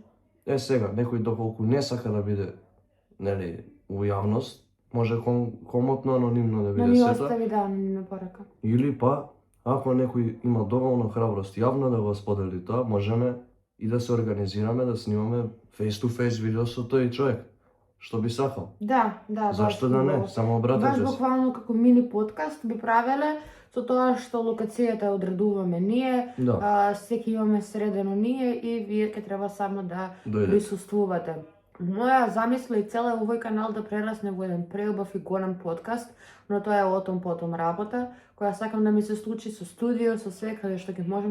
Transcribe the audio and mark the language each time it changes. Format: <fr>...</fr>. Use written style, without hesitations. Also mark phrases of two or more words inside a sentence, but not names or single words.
<mk>Е сега, некој доколку не сака да биде, нели, у јавност, може комотно, анонимно да Да биде ни сета, остави да анонимна порака. или па, ако некој има доволно храброст јавно да го сподели тоа, можеме и да се организираме да снимаме</mk> <en>face to face</en> <mk>видео со тој човек, што би сакал. Да, да, Зашто баш да не? убаво. Само Баш обратете се. буквално како мини подкаст би правеле со тоа што локацијата одредуваме ние, Да, секи имаме средено ние и вие ќе треба само да дојде. присуствувате. Моја замисла и цел е овој канал да прерасне во еден преубав и голем подкаст, но тоа е отом потом работа, која сакам да ми се случи со студио, со све, каде што ќе можам</mk>